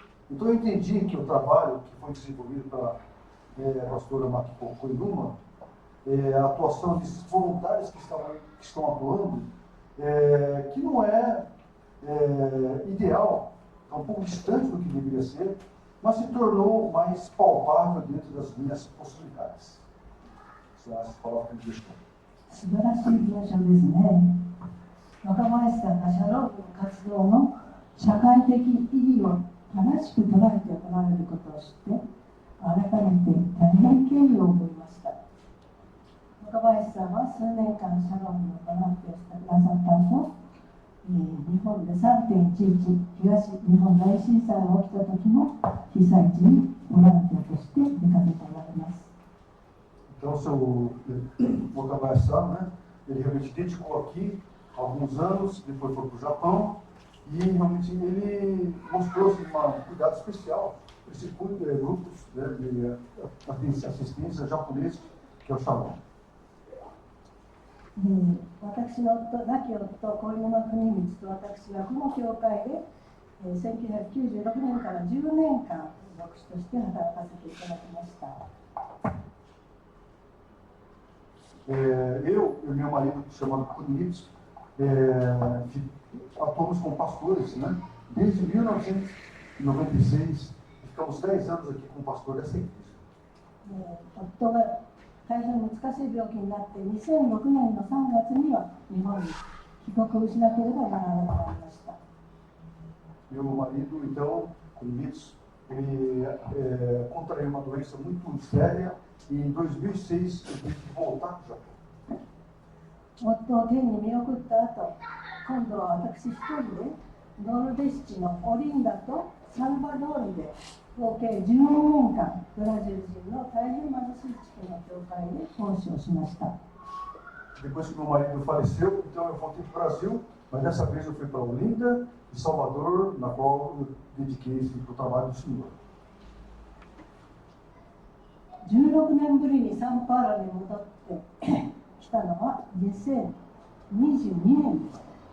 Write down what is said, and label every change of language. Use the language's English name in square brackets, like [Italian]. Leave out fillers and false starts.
[Portuguese] Então, eu entendi que o trabalho que foi desenvolvido pela pastora Makiko Koinuma, a atuação desses voluntários que estão atuando, que não é ideal, é um pouco distante do que deveria ser, mas se tornou mais palpável dentro das minhas possibilidades. Essas palavras que eu deixo. [Japanese] 素晴らしい文章ですね。若林さんがシャロームの活動の社会的意義を正しく捉えて行われることを知って、改めて大変敬意を覚えました。若林さんは数年間シャロームのボランティアをしてくださった後、日本で 3.11 東日本大震災が起きた時も被災地にボランティアとして出かけておられます。 [Portuguese] Então, o seu Okabayashi-san, né, ele realmente dedicou aqui alguns anos, depois foi para o Japão, e realmente ele mostrou assim, um cuidado especial para esse grupos de assistência japonesa, que é o Shalom. [Japanese] 私の夫、亡き夫、小沼国光と私はこの教会で1996年から10年間牧師として働かせていただきました。 [Portuguese] Eu e meu marido, chamado Kunitsu, atuamos como pastores, né? Desde 1996, ficamos 10 anos aqui como pastor dessa igreja. [Japanese] 夫が大変難しい病気になって2006年の3月には日本に帰国をしなければならなくなりました。 [Portuguese] Meu marido, então, com Mitsu, ele contraiu uma doença muito séria e em 2006 ele teve que voltar para o Japão. [Japanese] 夫を天に見送った後、今度は私一人でノルディスチのオリンダとサルバドールで合計12年間ブラジル人の大変貧しい地区の教会で奉仕をしました。 [Portuguese] Depois que meu marido faleceu, então eu voltei para o Brasil, mas dessa vez eu fui para Olinda e Salvador, na qual eu dediquei para o trabalho do Senhor. [Japanese] 16年ぶりにサンパウロに戻ってきたのは2022年でした。